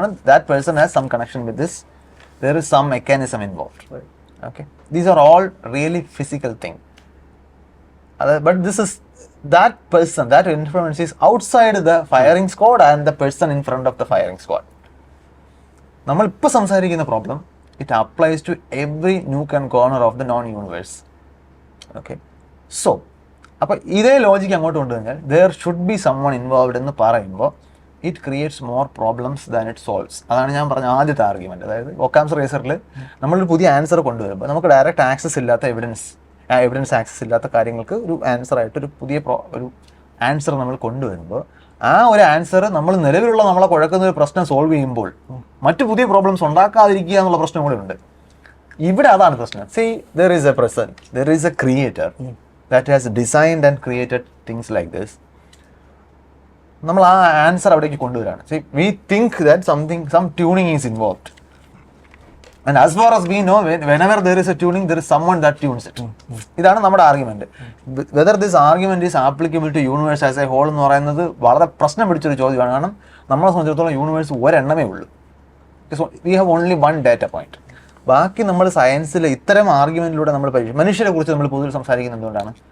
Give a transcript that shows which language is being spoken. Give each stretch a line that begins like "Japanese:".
English: That person has some connection with this. There is some mechanism involved. Okay, these are all really physical thing. But this is that person, that influence is outside the firing squad and the person in front of the firing squad.
Malayalam: നമ്മൾ ഇപ്പോൾ സംസാരിക്കുന്ന problem
English: It applies to every nook and corner of the non universe. Okay, so
Malayalam: അപ്പോൾ ഇതേ logic അങ്ങോട്ട് കൊണ്ടുവന്നാൽ
English: there should be someone involved
Malayalam: എന്ന് പറയുമ്പോൾ
English: It creates more problems than it solves.
Malayalam: അതാണ് ഞാൻ പറഞ്ഞ ആദ്യത്തെ ആർഗ്യുമെന്റ്. അതായത് ഒക്കാംസ് റേസറിൽ നമ്മളൊരു പുതിയ ആൻസർ കൊണ്ടുവരുമ്പോൾ നമുക്ക് ഡയറക്റ്റ് ആക്സസ് ഇല്ലാത്ത എവിഡൻസ് ആക്സസ് ഇല്ലാത്ത കാര്യങ്ങൾക്ക് ഒരു ആൻസറായിട്ട് ഒരു പുതിയ ഒരു ആൻസർ നമ്മൾ കൊണ്ടുവരുമ്പോൾ ആ ഒരു ആൻസർ നമ്മൾ നിലവിലുള്ള നമ്മളെ കുഴക്കുന്ന ഒരു പ്രശ്നം സോൾവ് ചെയ്യുമ്പോൾ മറ്റു പുതിയ പ്രോബ്ലംസ് ഉണ്ടാക്കാതിരിക്കുക എന്നുള്ള പ്രശ്നം കൂടെ ഉണ്ട്. ഇവിടെ അതാണ് പ്രശ്നം.
English: See, there is a person, there is a creator that has designed and created things like this.
Malayalam: നമ്മൾ ആ ആൻസർ അവിടേക്ക് കൊണ്ടുവരാണ്.
English: We think that some tuning is involved. And as far as we know, whenever there is a tuning, there is someone that tunes it.
Malayalam: ഇതാണ് നമ്മുടെ argument.
English: whether this argument is applicable to universe as a whole
Malayalam: എന്ന് പറയുന്നത് വളരെ പ്രശ്നം പിടിച്ചൊരു ചോദ്യമാണ്. കാരണം നമ്മളെ സംബന്ധിച്ചിടത്തോളം യൂണിവേഴ്സ് ഒരെണ്ണമേ ഉള്ളൂ.
English: We have only one data point.
Malayalam: ബാക്കി നമ്മൾ സയൻസിൽ ഇത്തരം ആർഗ്യുമെന്റിലൂടെ നമ്മൾ മനുഷ്യരെ കുറിച്ച് നമ്മൾ പൊതുവിൽ സംസാരിക്കുന്നത് എന്തുകൊണ്ടാണ്?